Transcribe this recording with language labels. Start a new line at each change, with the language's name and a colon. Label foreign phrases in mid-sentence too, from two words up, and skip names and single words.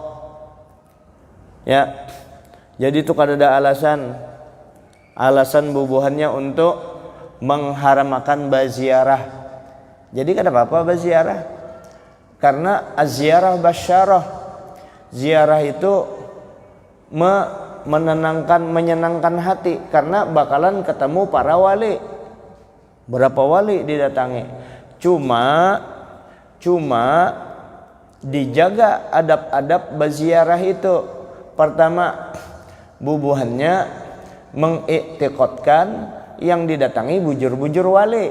Banjar: Ya, jadi itu kada ada alasan bubuhannya untuk mengharamkan berziarah. Jadi kada apa-apa berziarah. Karena
Arabic: الزيارة بشارة,
Banjar: ziarah itu menyenangkan hati, karena bakalan ketemu para wali. Berapa wali didatangi. Cuma dijaga adab-adab berziarah itu. Pertama, bubuhannya mengiktikadkan yang didatangi bujur-bujur wali.